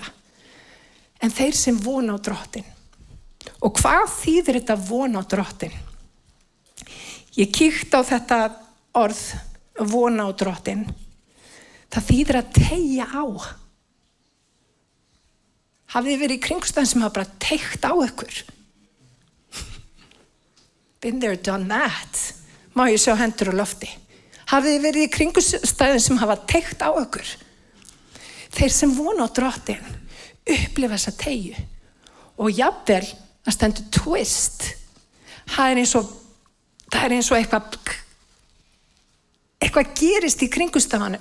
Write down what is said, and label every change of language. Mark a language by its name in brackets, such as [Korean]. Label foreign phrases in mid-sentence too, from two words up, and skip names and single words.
[Icelandic] En þeir sem vona á Drottinn. Og hvað þýðir þetta vona á Drottinn? Ég kíkti á þetta orð vona á Drottinn. Það þýðir að teygja á. Hafið þið verið í kringumstæðum sem hafa bara teygt á ykkur? [English] Been there, done that. [Icelandic] Má ég sjá hendur á lofti? Hafið þið verið í kringumstæðum sem hafa teygt á ykkur? Þeir sem vona á Drottinn upplifa þessa teygju. Og jafnvel að stendur twist. Það er eins og eitthvað gerist í kringumstæðunum.